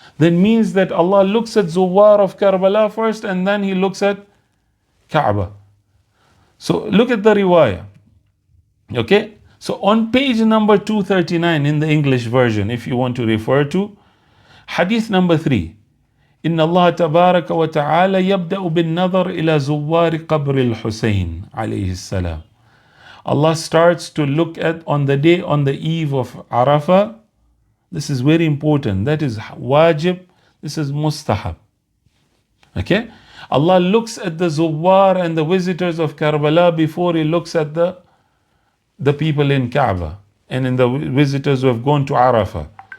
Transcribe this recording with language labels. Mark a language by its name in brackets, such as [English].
[English] That means that Allah looks at Zuwar of Karbala first and then He looks at Kaaba. So look at the riwayah, okay? So on page number 239 in the English version, if you want to refer to, hadith number 3. [Arabic] إن الله تبارك وتعالى يبدأ بالنظر إلى زوار قبر الحسين عليه السلام. [English] Allah starts to look at on the eve of Arafah. This is very important. That is wajib. This is mustahab. Okay? Allah looks at the zuwar and the visitors of Karbala before He looks at the people in Kaaba and in the visitors who have gone to Arafah.